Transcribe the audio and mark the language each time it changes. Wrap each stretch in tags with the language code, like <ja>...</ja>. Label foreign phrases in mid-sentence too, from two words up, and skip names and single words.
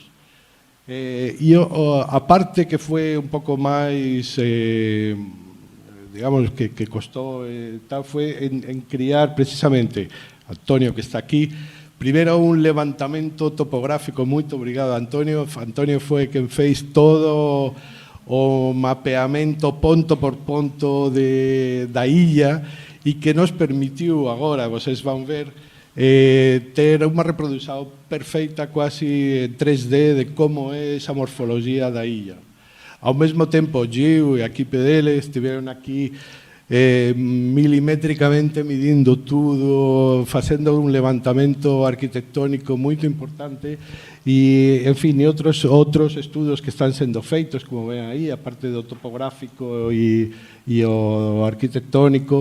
<gl>E a parte que foi un pouco máis, digamos, que costou, foi en criar precisamente, Antonio, que está aquí, primeiro un levantamento topográfico. Moito obrigado, Antonio. Antonio foi quen fez todo o mapeamento ponto por ponto da illa e que nos permitiu agora,</gl> <pt>vocês vão ver,</pt> <gl>ter unha reprodución perfeita, quasi en 3D, de como é esa morfología da illa. Ao mesmo tempo, Gio e a equipe dele estiveron aquí milimétricamente midindo tudo, facendo un levantamento arquitectónico moito importante e, en fin, e outros estudos que están sendo feitos, como ven aí, a parte do topográfico e o arquitectónico.</gl>